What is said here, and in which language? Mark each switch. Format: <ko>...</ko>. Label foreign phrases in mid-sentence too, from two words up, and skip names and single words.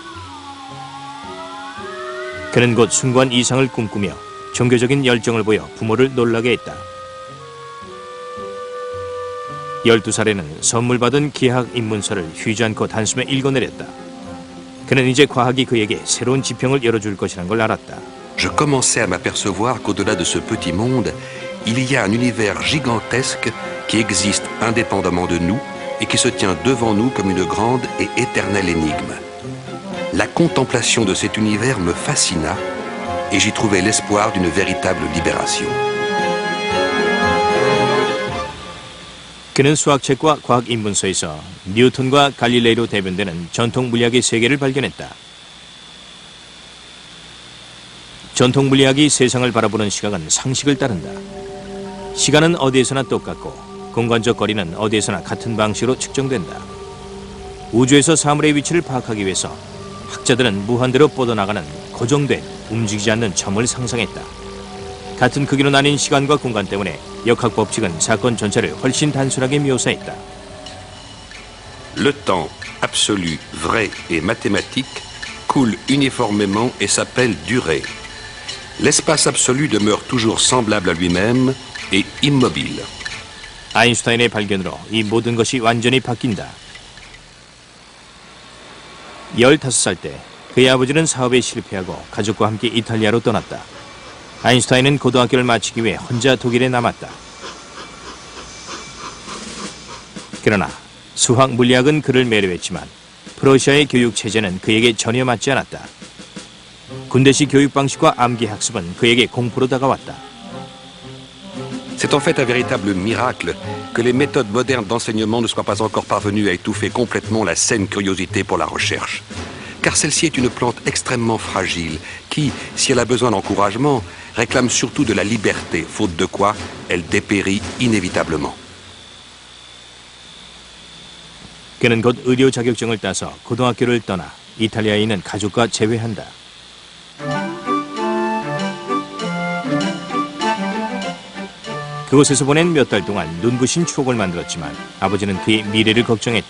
<ko>그는 곧 숭고한 이상을 꿈꾸며 종교적인 열정을 보여 부모를 놀라게 했다. 12살에는 선물 받은 기하학 입문서를 휴지 않고 단숨에 읽어내렸다. 그는 이제 과학이 그에게 새로운 지평을 열어줄 것이란 걸 알았다.</ko> <fr>Je commençais à m'apercevoir qu'au-delà de ce petit monde, il y a un univers gigantesque qui existe indépendamment de nous et qui se tient devant nous comme une grande et éternelle énigme. La contemplation de cet univers me fascina et j'y trouvais l'espoir d'une véritable libération.</fr> <ko>그는 수학책과 과학 입문서에서 뉴턴과 갈릴레이로 대변되는 전통 물리학의 세계를 발견했다. 전통 물리학이 세상을 바라보는 시각은 상식을 따른다. 시간은 어디에서나 똑같고 공간적 거리는 어디에서나 같은 방식으로 측정된다. 우주에서 사물의 위치를 파악하기 위해서 학자들은 무한대로 뻗어나가는 고정된 움직이지 않는 점을 상상했다. 같은 크기로 나뉜 시간과 공간 때문에 역학 법칙은 사건 전체를 훨씬 단순하게 묘사했다.</ko> <fr>Le temps absolu, vrai et mathématique coule uniformément et s'appelle durée. L'espace absolu demeure toujours semblable à lui-même et immobile.</fr> <ko>아인슈타인의 발견으로 이 모든 것이 완전히 바뀐다. 15살 때 그의 아버지는 사업에 실패하고 가족과 함께 이탈리아로 떠났다. 아인슈타인은 고등학교를 마치기 위해 혼자 독일에 남았다. 그러나 수학, 물리학은 그를 매료했지만 프러시아의 교육 체제는 그에게 전혀 맞지 않았다. 군대식 교육 방식과 암기 학습은 그에게 공포로 다가왔다.</ko> <fr>C'est en fait un véritable miracle que les méthodes modernes d'enseignement ne soient pas encore parvenues à étouffer complètement la saine curiosité pour la recherche. Car celle-ci est une plante extrêmement fragile qui, si elle a besoin d'encouragement, réclame surtout de la liberté, faute de quoi elle dépérit inévitablement.</fr> <ko>그는 곧 의료 자격증을 따서 고등학교를 떠나 이탈리아에 있는 가족과 재회한다. 그곳에서 보낸 몇 달 동안 눈부신 추억을 만들었지만 아버지는 그의 미래를 걱정했다.</ko>